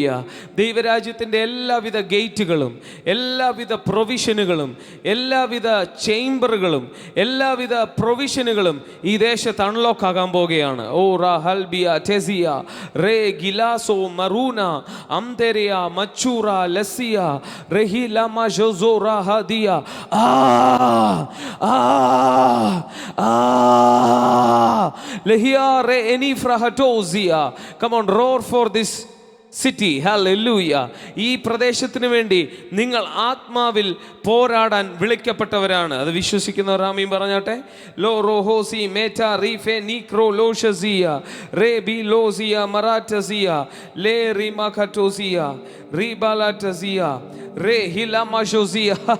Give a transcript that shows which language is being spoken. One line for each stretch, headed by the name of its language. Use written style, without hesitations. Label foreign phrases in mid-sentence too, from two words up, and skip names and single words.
Malayalam: ദൈവരാജ്യത്തിൻ്റെ എല്ലാവിധ ഗേറ്റുകളും, എല്ലാവിധ പ്രൊവിഷനുകളും, എല്ലാവിധ ചേംബറുകളും, എല്ലാവിധ പ്രൊവിഷനുകളും ഈ ദേശത്ത് അൺലോക്ക് ആകാൻ പോകുകയാണ്. ഓ റാ ഹൽബിയ ടെസിയ റേ ഗിലാസോ മറൂന അംതെരിയ മച്ചൂറ ലസിയ റഹി ലമ ജോസോറ ഹദിയ. Lehia re eni frahatozia.
English: Come on, roar for this city. Hallelujah.
Malayalam: ഈ പ്രദേശത്തിന് വേണ്ടി നിങ്ങൾ ആത്മാവിൽ പോരാടാൻ വിളിക്കപ്പെട്ടവരാണ്. അത് വിശ്വസിക്കുന്നവർ ആമീൻ പറഞ്ഞാട്ടെ. ലോ റോഹോസി മേറ്റ റീഫെ നീക്രോ ലോഷസിയ റേ ബി ലോസിയ മറാറ്റസിയ ലേ റിമാഖറ്റോസിയ റീബാലാറ്റസിയ റേ ഹിലാമാഷോസിയ